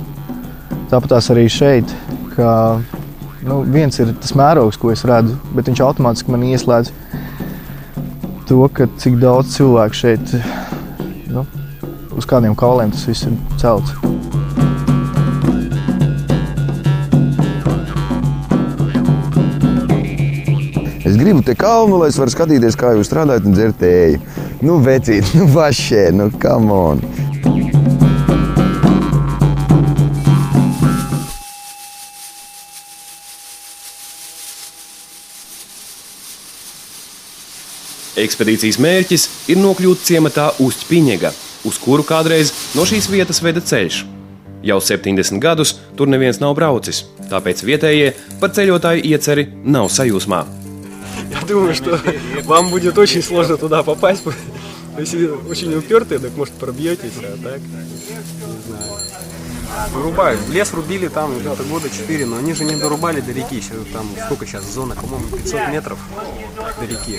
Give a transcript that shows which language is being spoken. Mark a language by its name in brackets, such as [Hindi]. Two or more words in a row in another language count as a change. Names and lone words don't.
[Latvian] Tāpatās arī šeit, ka viens ir tas mērogs, ko es redzu, bet viņš automātiski man ieslēdz to, ka cik daudz cilvēku šeit, uz kādiem kauliem tas viss ir celts. Es gribu te kalnu, lai es varu skatīties, kā jūs strādājat un dzert tēju. Vecīt, vašē, [English] come on! [Latvian] Ekspedīcijas mērķis ir nokļūt ciematā Ustiņiega, uz kuru kādreiz no šīs vietas veda ceļš. Jau 70 gadus tur neviens nav braucis, tāpēc vietējie par ceļotāju ieceri nav sajūsmā. [Russian] Я думаю, что вам будет очень сложно туда попасть. Если очень упертые, так может пробьетесь, а так, не знаю. Вырубают. Лес рубили там где-то года 4, но они же не дорубали до реки. Там сколько сейчас зона, по-моему, 500 метров до реки.